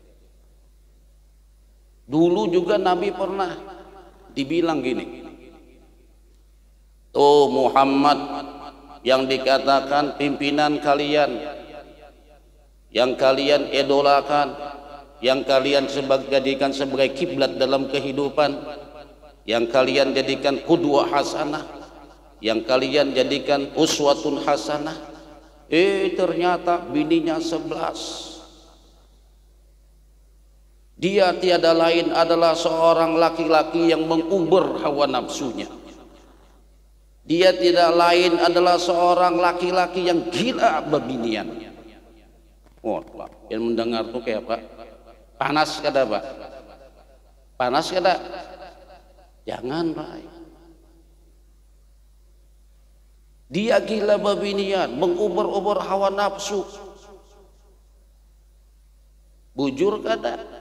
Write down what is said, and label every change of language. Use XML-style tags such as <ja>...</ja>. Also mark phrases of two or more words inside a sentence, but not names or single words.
<id>Dulu juga Nabi pernah dibilang gini, tuh Muhammad yang dikatakan pimpinan kalian, yang kalian idolakan, yang kalian jadikan sebagai kiblat dalam kehidupan, yang kalian jadikan</id> <ar>qudwah hasanah,</ar> <id>yang kalian jadikan</id> <ar>uswatun hasanah,</ar> <id>ternyata bininya 11. Dia tiada lain adalah seorang laki-laki yang menguber hawa nafsunya. Dia tidak lain adalah seorang laki-laki yang gila beginian. Oh, yang mendengar tuh kayak apa?</id> <bjn>Panas kada Pak? Panas kada?</bjn> <id>Jangan Pak. Dia gila babinian, menguber-uber hawa nafsu.</id> <bjn>Bujur kada?</bjn>